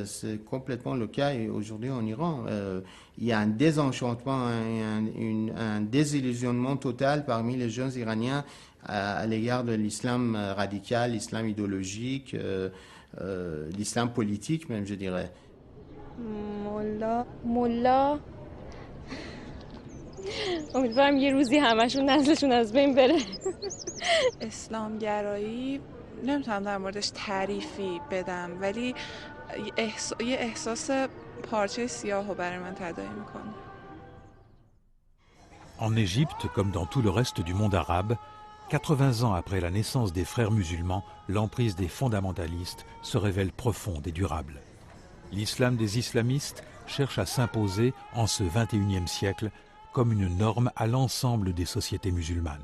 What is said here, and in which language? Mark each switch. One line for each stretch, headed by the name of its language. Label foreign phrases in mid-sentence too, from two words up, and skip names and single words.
French: C'est complètement le cas aujourd'hui en Iran. Il y a un désenchantement, un désillusionnement total parmi les jeunes Iraniens à l'égard de l'islam radical, l'islam idéologique, l'islam politique même, je dirais.
Persian: Mullah. امیدوارم یه روزی همشون نسلشون از بین بره. اسلامگرایی نمیتونم در موردش تعریفی بدم ولی یه احساس پارچه سیاهو برای من تداعی میکنه.
French: En Égypte, comme dans tout le reste du monde arabe, 80 ans après la naissance des frères musulmans, l'emprise des fondamentalistes se révèle profonde et durable. L'islam des islamistes cherche à s'imposer en ce XXIe siècle comme une norme à l'ensemble des sociétés musulmanes.